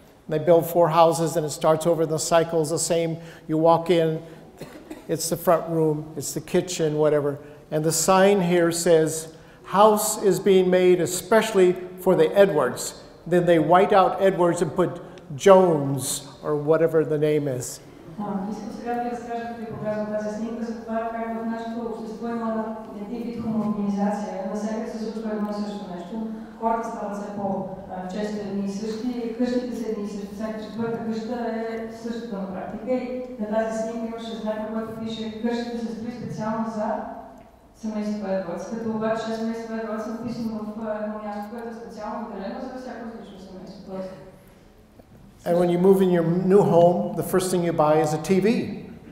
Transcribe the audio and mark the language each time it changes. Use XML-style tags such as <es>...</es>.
<en>They build 4 houses and it starts over, the cycle's the same. You walk in, it's the front room, it's the kitchen, whatever. And the sign here says, house is being made especially for the Edwards. Then they white out Edwards and put Jones or whatever the name is.</en> <bg>Искам сега да ви разкажа, като ви показвам тази снимка, за това как в нашето общество има един вид хомогенизация. Навсякъде се случва едно и също нещо. Хората стават все често едни и същи, къщите са едни и същи, всяка четвърта къща е същата на практика и на тази снимка имаше знак, на който пише къщата се строи специално за семейство Едвардс, като обаче семейство Едвардс е написано в едно място, което е специално отделено за всяко различно семейство.</bg> <en>And when you move in your new home, the first thing you buy is a TV.</en>